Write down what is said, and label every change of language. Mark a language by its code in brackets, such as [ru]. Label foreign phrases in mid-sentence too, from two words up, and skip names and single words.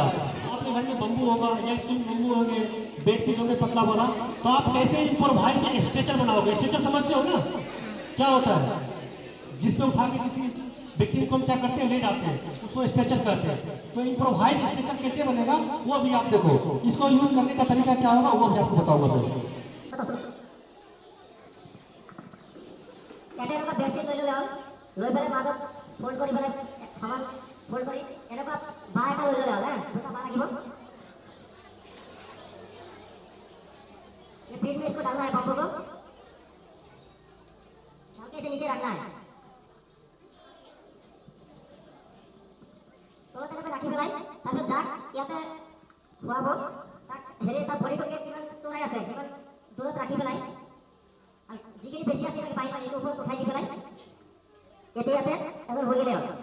[hi] आपके घर में बम्बू होगा या स्कूल में बम्बू होंगे, [en] bed sheet [hi] होंगे पतला वाला, तो आप कैसे [en] improvise stretcher [hi] बनाओगे? स्ट्रेचर समझते हो क्या? क्या होता है? जिसपे उठा के किसी विक्टिम को हम क्या करते हैं, ले जाते हैं, उसको स्ट्रेचर कहते हैं। तो [en] improvise stretcher [hi] कैसे बनेगा वो अभी आप देखो, इसको यूज करने का तरीका क्या होगा वो अभी आपको बताऊंगा मैं। [as] এটা এনেকুৱা বেডশ্বীট লৈ ল'লে হ'ল, লৈ পেলাই মাজত ফল্ড কৰি পেলাই সমান ফল্ড কৰি এনেকুৱা বাঁহ এটা লৈ ল'লে হ'ল হা, দুটা बाँह লাগিব। [hi] ये बीच में इसको डालना है बम्बू को, हल्के से नीचे रखना है। [as] তলত এনেকৈ ৰাখি পেলাই তাৰপিছত যাক ইয়াতে খুৱাব তাক হেৰি তাৰ ভৰিটোকে কিমান চৰাই আছে সিমান দূৰত ৰাখি পেলাই যিখিনি বেছি আছে এনেকৈ পাই এইটো ওপৰত উঠাই দি পেলাই ইয়াতে এজন হৈ গ'লে হ'ল।